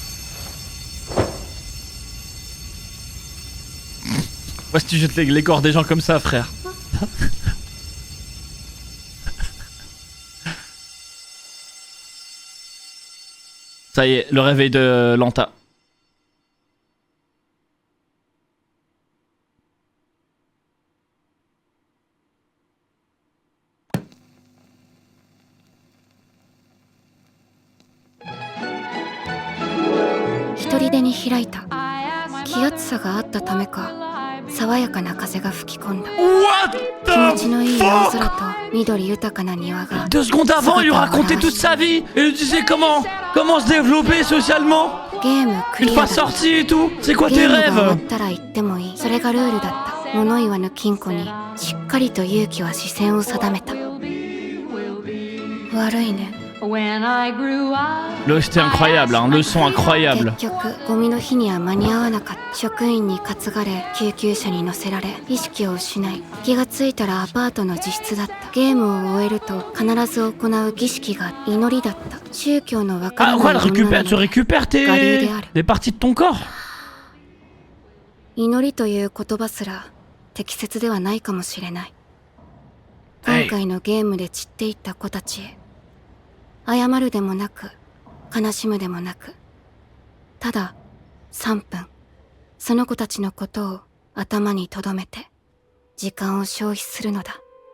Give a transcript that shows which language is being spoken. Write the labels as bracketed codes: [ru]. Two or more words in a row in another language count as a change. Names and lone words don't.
[fr] Moi, si tu jettes les corps des gens comme ça, frère. Ça y est, le réveil de Lanta. [ja] 砦に開いた。気圧差があったためか、爽やかな風が吹き込んだ。気持ちのいい青空と緑豊かな庭が。 [fr] 2 secondes avant, il lui racontait toute sa vie et lui disait comment se développer socialement. [ja] ゲームク [fr] Une [ja] リア [fr] fois [ja] だ。 [fr] sorti et tout. C'est quoi [ja] ゲ [fr] tes [ja] ームが終わっ [fr] rêves? [ja] たら行ってもいい。それがルールだった。物言わぬ金庫にしっかりと勇気は視線を定めた。悪いね。 [fr] Le c'était incroyable, hein. Le son incroyable. [ja] 結局ゴミの日には間に合わなかった。職員に担がれ救急車に乗せられ意識を失い、気がついたらアパートの自室だった。ゲームを終えると必ず行う儀式が祈りだった。宗教のわから [fr] Ah [ja] ない [fr] quoi, [ja] 女なの [fr] tu récupères des parties de ton corps? [ja] 祈りという言葉すら適切ではないかもしれない。今回のゲームで散っていった子たちへ謝るでもなく悲しむでもなく、ただ3分その子たちのことを頭に留めて時間を消費するのだ。